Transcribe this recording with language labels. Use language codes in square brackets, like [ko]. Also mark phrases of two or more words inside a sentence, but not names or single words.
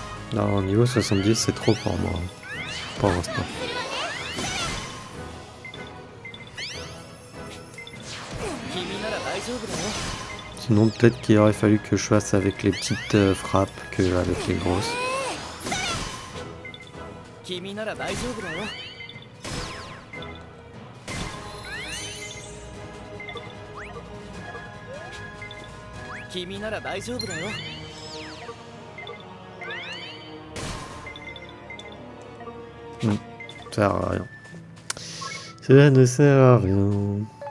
[fr] Non, niveau 70, c'est trop pour moi. Pour l'instant. Sinon, peut-être qu'il aurait fallu que je fasse avec les petites frappes que avec les grosses. [ja] 君なら大丈夫だよ。君なら大丈夫だよ。 [fr] Ça sert à rien. Ça ne sert à rien.